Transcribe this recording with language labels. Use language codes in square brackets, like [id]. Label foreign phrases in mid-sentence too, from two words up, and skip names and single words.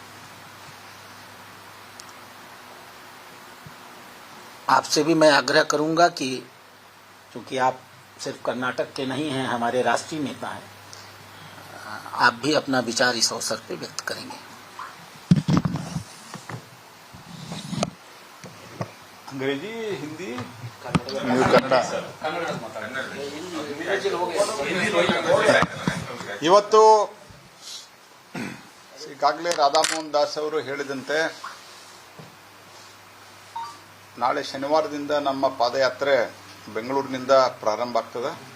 [hi] आपसे भी मैं आग्रह करूंगा कि क्योंकि आप सिर्फ कर्नाटक के नहीं हैं, हमारे राष्ट्रीय नेता हैं, आप भी अपना विचार इस अवसर पे व्यक्त करेंगे। अंग्रेजी, हिंदी, [kn] ಕನ್ನಡ ಇವತ್ತು ಈಗಾಗಲೇ ರಾಧಾಮೋಹನ್ ದಾಸ್ ಅವರು ಹೇಳಿದಂತೆ ನಾಳೆ ಶನಿವಾರದಿಂದ ನಮ್ಮ ಪಾದಯಾತ್ರೆ ಬೆಂಗಳೂರಿನಿಂದ ಪ್ರಾರಂಭ ಆಗ್ತದೆ.